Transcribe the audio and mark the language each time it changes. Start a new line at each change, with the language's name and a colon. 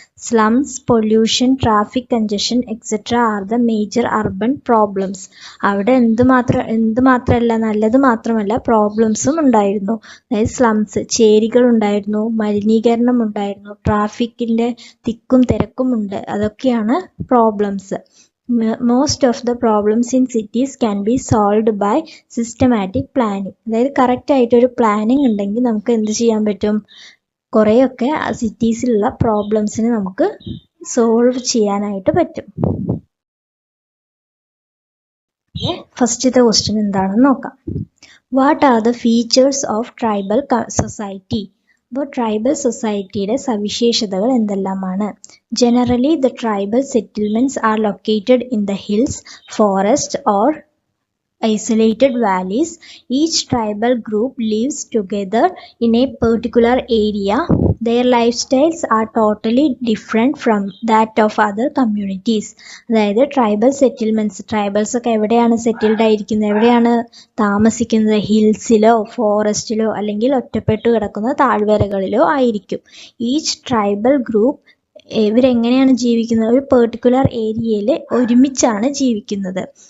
English: Slums, pollution, traffic congestion etcetera are the major urban problems.
Malayalam: അവിടെ എന്ത് മാത്രമല്ല, നല്ലത് മാത്രമല്ല പ്രോബ്ലംസും ഉണ്ടായിരുന്നു. അതായത് സ്ലംസ്, ചേരികൾ ഉണ്ടായിരുന്നു, മലിനീകരണം ഉണ്ടായിരുന്നു, ട്രാഫിക്കിൻ്റെ തിക്കും തിരക്കും ഉണ്ട്. അതൊക്കെയാണ് problems.
English: Most of the problems in cities can be solved by systematic planning.
Malayalam: അതായത് കറക്റ്റ് ആയിട്ടൊരു പ്ലാനിങ് ഉണ്ടെങ്കിൽ നമുക്ക് എന്ത് ചെയ്യാൻ പറ്റും, കുറേയൊക്കെ സിറ്റീസിലുള്ള പ്രോബ്ലംസിന് നമുക്ക് സോൾവ് ചെയ്യാനായിട്ട് പറ്റും. ഫസ്റ്റത്തെ ക്വസ്റ്റ്യൻ എന്താണെന്ന് നോക്കാം.
English: What are the features of tribal society?
Malayalam: അപ്പോൾ ട്രൈബൽ സൊസൈറ്റിയുടെ സവിശേഷതകൾ എന്തെല്ലാമാണ്?
English: Generally the tribal settlements are located in the hills, forest or isolated valleys. Each tribal group lives together in a particular area. Their lifestyles are totally different from that of other communities.
Malayalam: അതായത് tribal settlements, tribals ഒക്കെ എവിടെയാണ് settled ആയിരിക്കുന്നത്, എവിടെയാണ് താമസിക്കുന്നത്? ഹിൽസിലോ ഫോറസ്റ്റിലോ അല്ലെങ്കിൽ ഒറ്റപ്പെട്ടു കിടക്കുന്ന താഴ്വരകളിലോ ആയിരിക്കും. ഈച്ച് ട്രൈബൽ ഗ്രൂപ്പ് ഇവരെങ്ങനെയാണ് ജീവിക്കുന്നത്? ഒരു പെർട്ടിക്കുലർ ഏരിയയിൽ ഒരുമിച്ചാണ് ജീവിക്കുന്നത്.